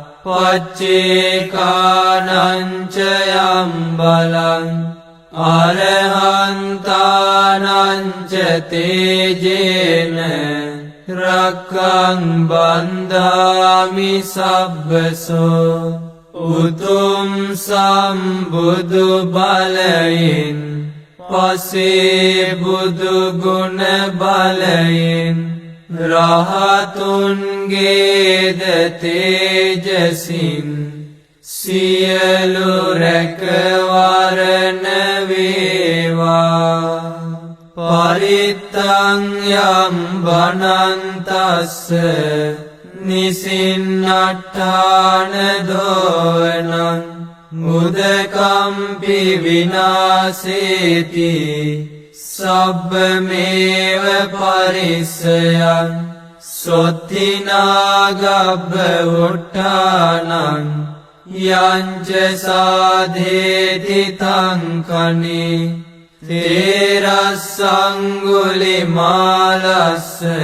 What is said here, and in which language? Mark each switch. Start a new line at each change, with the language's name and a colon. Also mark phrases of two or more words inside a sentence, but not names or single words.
Pali: පච්චේකානං ච යම් බලං අරහන්තානං ච තේජේන රක්ඛං බන්ධාමි සබ්බසෝ
Sinhala: උතුම් සම්බුදු බලයෙන් පසේ බුදු ගුණ බලයෙන් රහතුන්ගේද තේජසින් සියලු රැකවරණ වේවා
Pali: පරිත්තං යම් වනන්තස්ස නිසින්නට්ඨාන දෝවනං උදකම්පි විනාසේති සබ්බමේව පරිස්සයං සොත්තිනාගබ්බ උට්ඨානං යංච සාධේති තං කනේ තේරස්සංගුලිමාලස්ස